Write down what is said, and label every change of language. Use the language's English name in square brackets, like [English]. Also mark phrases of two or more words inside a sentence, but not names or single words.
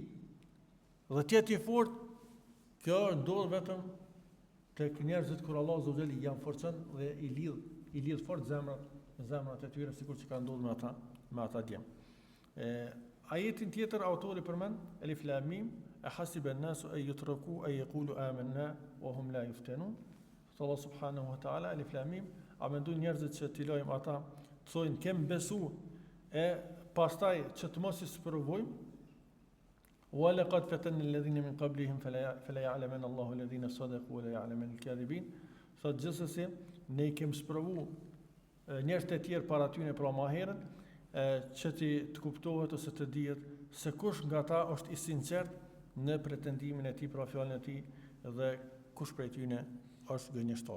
[Albanian] Dhe të jetë i fortë, kjo ndodh vetëm tek njerëzit kur Allahu [Arabic] عز وجل [Albanian] janë forcon dhe i lidh fort zemrat e tyre, sikur që ka ndodhur me ata djem. Ajetin tjetër autori përmend [Arabic] الم أحسب الناس أن يتركوا أن يقولوا آمنا وهم لا يفتنون. الله سبحانه وتعالى، الم, [Albanian] a mendojnë njerëzit që t'i lojmë ata të thojnë kem besu e pastaj që të mos i sprovojmë. [Arabic] ولقد فتنا الذين من قبلهم فليعلمن الله الذين صدقوا وليعلمن الكاذبين. [Albanian] Sot gjithsesi ne i kem sprovu njerëzit e tjerë para tyre pra më herët, që të kuptohet ose të dihet se kush nga ta është i sinqert në pretendimin e tij për fjalën e tij dhe kush prej tyre është gënjeshtar.